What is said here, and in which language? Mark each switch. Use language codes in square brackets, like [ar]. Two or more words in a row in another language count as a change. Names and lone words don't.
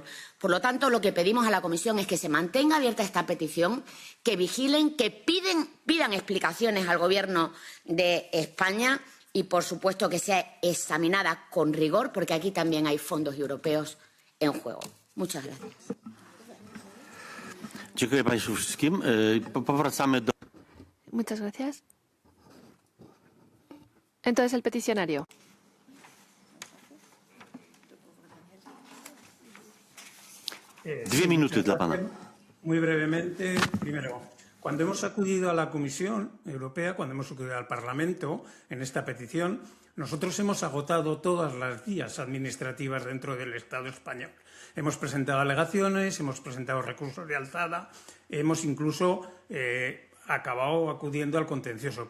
[es] Por lo tanto, lo que pedimos a la Comisión es que se mantenga abierta esta petición, que vigilen, que pidan explicaciones al Gobierno de España y, por supuesto, que sea examinada con rigor, porque aquí también hay fondos europeos en juego. Muchas gracias. [pl] Dziękuję Państwu wszystkim. Powracamy do... [es] Muchas gracias. Entonces, el peticionario. [pl] Dwie minuty dla Pana. [es] Muy brevemente, primero, cuando hemos acudido a la Comisión Europea, cuando hemos acudido al Parlamento en esta petición, nosotros hemos agotado todas las vías administrativas dentro del Estado español. Hemos presentado alegaciones, hemos presentado recursos de alzada, hemos incluso acabado acudiendo al contencioso.